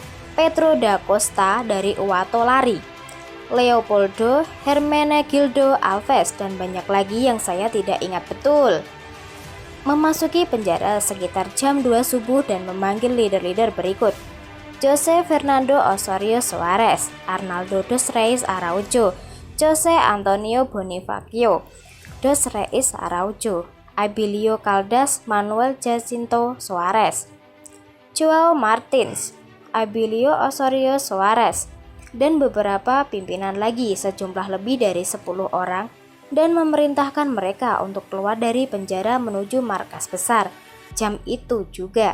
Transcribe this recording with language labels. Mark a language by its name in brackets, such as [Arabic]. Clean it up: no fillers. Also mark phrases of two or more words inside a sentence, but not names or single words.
[Indonesian] Pedro da Costa dari Uato Lari, Leopoldo Hermenegildo Alves, dan banyak lagi yang saya tidak ingat betul, memasuki penjara sekitar jam 2 subuh dan memanggil leader-leader berikut: Jose Fernando Osorio Suarez, Arnaldo dos Reis Araujo, Jose Antonio Bonifacio dos Reis Araujo, Abilio Caldas Manuel Jacinto Suarez, Joao Martins, Abilio Osorio Suarez, dan beberapa pimpinan lagi, sejumlah lebih dari 10 orang, dan memerintahkan mereka untuk keluar dari penjara menuju markas besar jam itu juga.